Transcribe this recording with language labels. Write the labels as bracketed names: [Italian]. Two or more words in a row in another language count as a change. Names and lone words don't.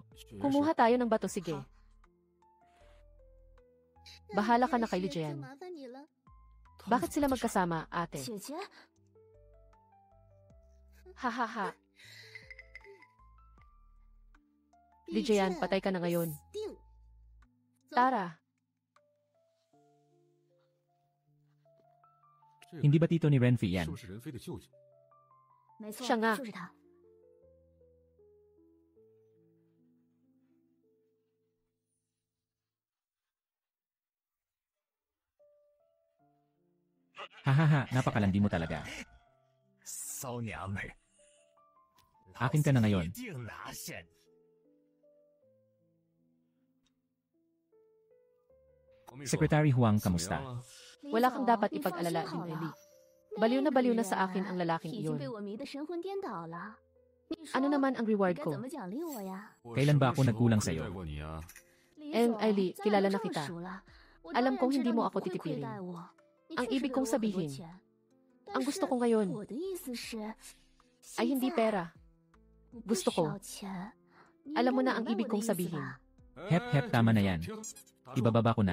[Filipino] Kumuha tayo ng bato, sige. Bahala ka na kay [Chinese] 就 [Filipino] Lijian. [Chinese] 麻烦你了， [Filipino] Bakit sila magkasama, ate? [Chinese] 姐姐。 Hahaha. [Filipino] Lijian, patay ka na ngayon. [Chinese] 死定。 [Filipino] Tara. Hindi ba tito ni Renfi yan? [Chinese] 是不是任飞的舅舅？没错， [Filipino] Siya nga. [Chinese] 就是他。 [Filipino] Hahaha, napakalandi mo talaga. [Chinese] 骚娘们儿， [Filipino] Akin ka na ngayon. [Chinese] 一定拿下你。 [Filipino] Secretary Huang, kamusta? Wala kang dapat ipag-alala, [Chinese] 你放心好 [Filipino] Dim Eli. [Chinese] 了。 [Filipino] Baliw na baliw na [Chinese] 那个 [Filipino] sa akin ang [Chinese] 人 [Filipino] lalaking [Chinese] 已经 iyon. 被我迷得神魂颠倒了。你说 [Filipino] Ano naman ang [Chinese] 你 [Filipino] reward [Chinese] 该 [Filipino] ko? [Chinese] 怎么奖励我呀？ [Filipino] Kailan ba ako nagkulang sa'yo? [Chinese] 李 [Filipino] Ellie, [Chinese] 总， [Filipino] kilala [Chinese] 咱 [Filipino] na [Chinese] 俩这么 [Filipino] kita. [Chinese] 熟了，我 [Filipino] Alam [Chinese] 当然 [Filipino] kong [Chinese] 知 [Filipino] hindi [Chinese] 道 [Filipino] mo [Chinese] 你 [Filipino] ako [Chinese] 不会亏 [Filipino] titipirin. [Chinese] 待我。你 [Filipino] Ang [Chinese] 确实 [Filipino] ibig [Chinese] 给 [Filipino] kong [Chinese] 我很多 [Filipino] sabihin, [Chinese] 钱， [Filipino] ang [Chinese] 但 [Filipino] gusto [Chinese] 是 [Filipino] ko ngayon [Chinese] 我的意思是， [Filipino] ay [Chinese] 现 [Filipino] hindi [Chinese] 在 [Filipino] pera. [Chinese] 我不 [Filipino] Gusto [Chinese] 需 [Filipino] ko. [Chinese] 要钱。你 [Filipino] Alam mo [Chinese] 应该 [Filipino] na ang [Chinese] 明白 [Filipino] ibig [Chinese] 我的 [Filipino] kong [Chinese] 意思 [Filipino] sabihin. [Chinese] 吧？ [Filipino] Hep hep, tama na yan. Ibababa ko na.